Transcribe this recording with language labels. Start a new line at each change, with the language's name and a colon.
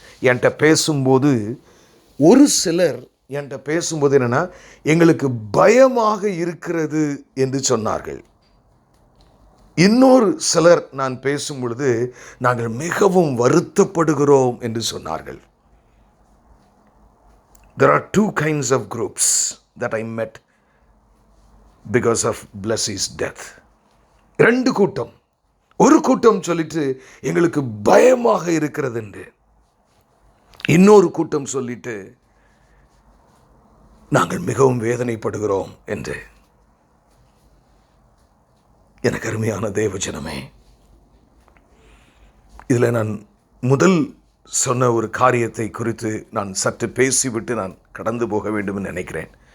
Tamil: என்கிட்ட பேசும்போது ஒரு சிலர் என்கிட்ட பேசும்போது என்னென்னா, எங்களுக்கு பயமாக இருக்கிறது என்று சொன்னார்கள். இன்னொரு சிலர் நான் பேசும் பொழுது நாங்கள் மிகவும் வருத்தப்படுகிறோம் என்று சொன்னார்கள்.
English: There are 2 kinds of groups that I met because of Blessie's death.
Tamil: 2 கூட்டம். ஒரு கூட்டம் சொல்லிட்டு எங்களுக்கு பயமாக இருக்கிறது என்று, இன்னொரு கூட்டம் சொல்லிட்டு நாங்கள் மிகவும் வேதனைப்படுகிறோம் என்று. எனக்கு அருமையான தேவஜனமே, இதில் நான் முதல் சொன்ன ஒரு காரியத்தை குறித்து நான் சற்று பேசிவிட்டு நான் கடந்து போக வேண்டும் என்று நினைக்கிறேன்.